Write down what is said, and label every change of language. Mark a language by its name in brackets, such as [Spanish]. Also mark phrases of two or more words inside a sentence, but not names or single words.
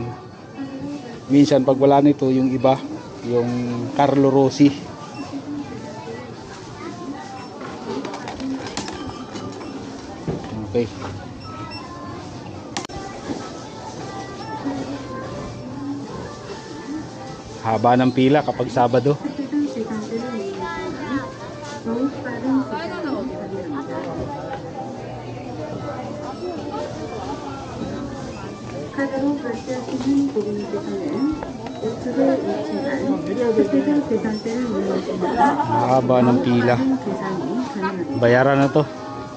[Filipino] Minsan pag wala nito, yung iba, yung Carlo Rossi. Okay. Haba ng pila kapag Sabado. [Korean] 카드로 결제하시는 고객님께서는 우측에 위치한 특별한 계산대를 이용하시면 [Filipino] Haba ng pila. [Korean] 계산이 가능합니다. [Filipino] Bayaran na to.